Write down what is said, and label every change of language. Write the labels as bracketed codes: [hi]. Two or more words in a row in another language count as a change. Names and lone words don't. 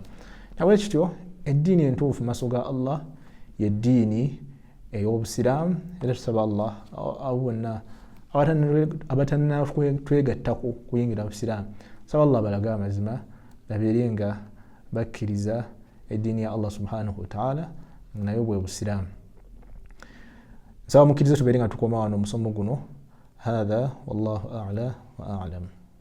[lg] Nawe kityo eddiini entuufu maaso ga Allah yeddiini ey'obusiraamu, era tusaba Allah abo bonna abatannatwegattako kuyingira busiraamu, saba Allah balaga amazima babeere nga bakkiriza eddiini ya Allah [ar] سبحانه وتعالى [lg] nayo bwe busiraamu. Nsaba mukkirize tubeere nga tukoma wano omusomo guno. [ar] هذا والله أعلى وأعلم.